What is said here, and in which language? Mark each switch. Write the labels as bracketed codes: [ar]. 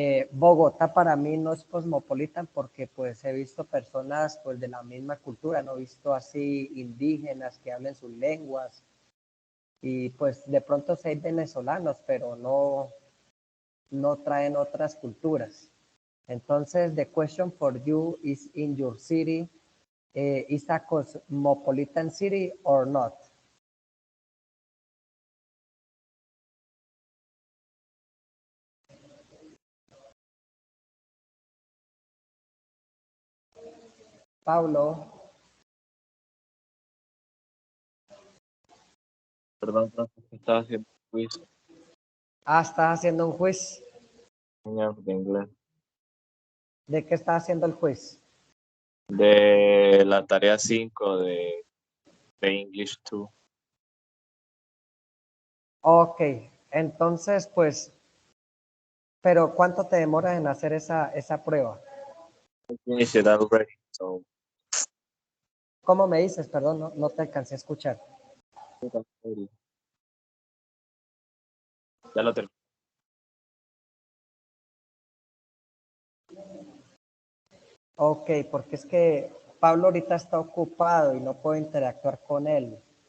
[es] Bogotá para mí no es cosmopolitan porque pues he visto personas pues de la misma cultura, no he visto así indígenas que hablen sus lenguas y pues de pronto sí hay venezolanos, pero no traen otras culturas. [en] Entonces, the question for you is in your city, is a cosmopolitan city or not? Paulo, [es] Perdón, profe, estaba haciendo un quiz, estás haciendo un quiz. señor, de inglés. ¿De qué estás haciendo el quiz? De la tarea 5 de English 2. Ok, entonces pues, pero ¿cuánto te demoras en hacer esa prueba? [en] I finished it already, so [es] ¿Cómo me dices? Perdón, no te alcancé a escuchar. ya lo terminé. Ok, porque es que Pablo ahorita está ocupado y no puedo interactuar con él.